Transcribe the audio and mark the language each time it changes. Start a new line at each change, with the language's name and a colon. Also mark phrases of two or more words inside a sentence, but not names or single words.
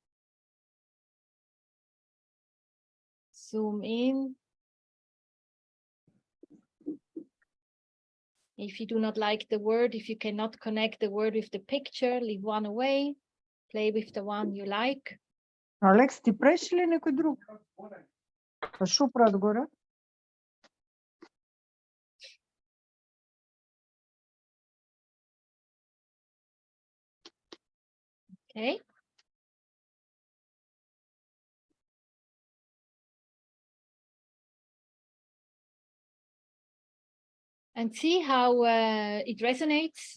English: Zoom in. If you do not like the word, if you cannot connect the word with the picture, leave one away. Play with the one you like.
Macedonian: Алекс, ти преш ли некој друг? Па шо прават горе?
English: Okay. And see how it resonates.